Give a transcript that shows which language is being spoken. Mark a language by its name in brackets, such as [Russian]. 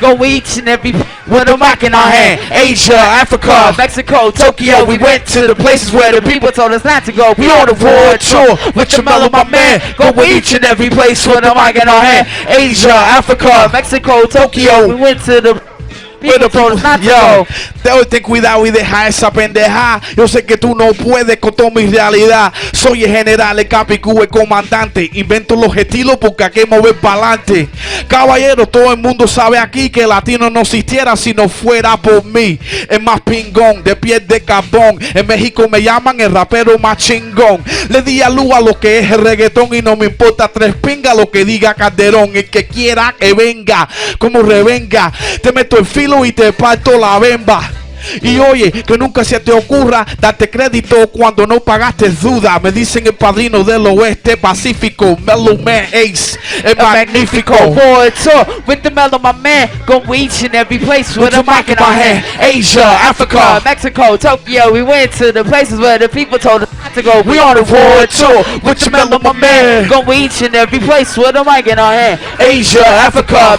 [English] Go each and every with a mic in our hand. Asia, Africa, Mexico, Tokyo. We went to the places where the people told us not to go. We on the world tour with your Mellow, my man. Go each and every place with a mic in our hand. Asia, Africa, Mexico, Tokyo. We went to the people told us not to go. [Spanish] Ten cuidado y deja esa pendeja. Yo sé que tú no puedes con toda mi realidad. Soy el general, el capicú, el comandante. Invento los estilos porque hay que mover pa'lante. Caballero, todo el mundo sabe aquí que el latino no existiera si no fuera por mí. El más pingón, de piel de carbón. En México me llaman el rapero más chingón. Le di a luz a lo que es el reggaetón y no me importa tres pingas lo que diga Calderón. El que quiera que venga, como revenga. Te meto el filo y te parto la bemba. Y oye, que nunca se te ocurra darte crédito cuando no pagaste duda. Me dicen el padrino del oeste pacífico, Mellow Man Ace, el magnífico. [English] World tour with the Mellow, my man. Go each and every place with a mic in our hand. Asia, Africa, Mexico, Tokyo. We went to the places where the people told us not to go. We on the world tour with the Mellow, my man. Go each and every place with a mic in our hand. Asia, Africa,